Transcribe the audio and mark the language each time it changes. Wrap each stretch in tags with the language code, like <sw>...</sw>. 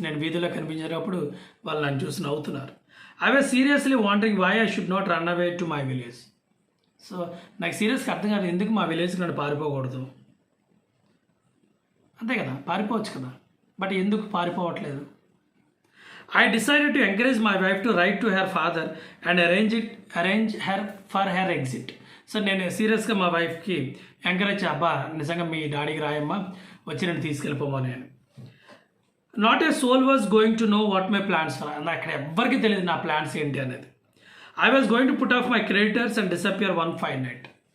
<te>నేను వీధిలో కనిపించేటప్పుడు వాళ్ళు నన్ను చూసి నవ్వుతున్నారు.</te> <en>I was seriously wondering why I should not run away to my village.</en> <te>So నాకు సీరియస్గా అర్థం కాదు, ఎందుకు మా విలేజ్కి నన్ను పారిపోకూడదు. అంతే కదా, పారిపోవచ్చు కదా, బట్ ఎందుకు పారిపోవట్లేదు.</te> <en>I decided to encourage my wife to write to her father and arrange her for her exit.</en> <te>So నేను సీరియస్గా మా వైఫ్కి ఎంకరేజ్, అబ్బా నిజంగా మీ డాడీకి రాయమ్మా, వచ్చి నేను తీసుకెళ్ళిపోమని.</te> <en>నేను not a soul was going to know what my plans for.</en> <te>అక్కడ ఎవ్వరికి తెలియదు నా ప్లాన్స్ ఏంటి అనేది.</te> <en>I was going to put off my creditors and disappear 1 fine night.</en>